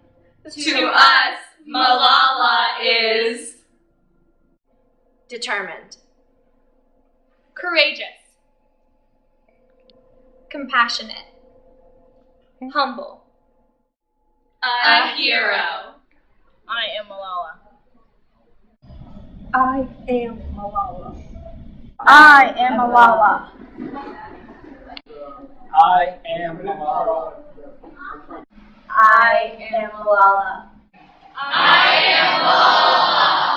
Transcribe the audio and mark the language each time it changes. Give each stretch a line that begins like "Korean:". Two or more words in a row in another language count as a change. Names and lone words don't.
English: To us, Malala is determined, Courageous, compassionate, humble, a hero. I am Malala. I am Malala. I am Malala. I am Malala. I am Malala. I am Malala.